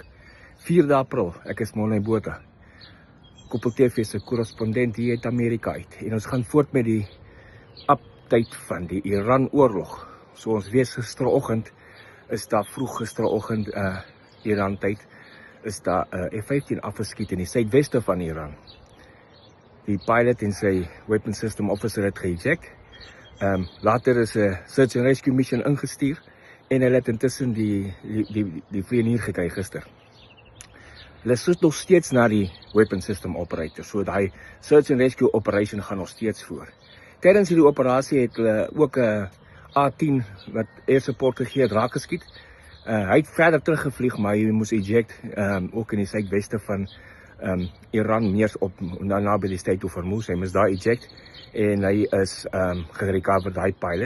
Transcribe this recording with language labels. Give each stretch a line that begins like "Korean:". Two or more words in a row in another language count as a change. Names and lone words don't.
Afrikaans: 4de April, ek is Morne Botha, Koppel TV se korrespondent hier uit Amerika uit. En ons gaan voort met die update van die Iran-oorlog. So ons weet gisteroggend, is daar vroeg gisteroggend Iran tyd, is daar F-15 afgeskiet in die suidweste van Iran. Die pilot en sy
English: weapon system officer
Afrikaans: het geëject. Later is 'n
English: search and rescue mission
Afrikaans: ingestuur en hulle het intussen die vlieënier gekry gister. Hulle soek nog steeds na die
English: weapon system operator,
Afrikaans: so daai
English: search and rescue operation
Afrikaans: gaan nog steeds voort. Tydens hierdie operasie het hulle ook 'n A-10 wat
English: air support
Afrikaans: gegee het raak geskiet. Hy het verder teruggevlieg, maar hy moes eject ook in die suidweste van Iran, meer op naby die Strait of Hormuz. Hy moes daar eject en hy is gerecover, die pilot.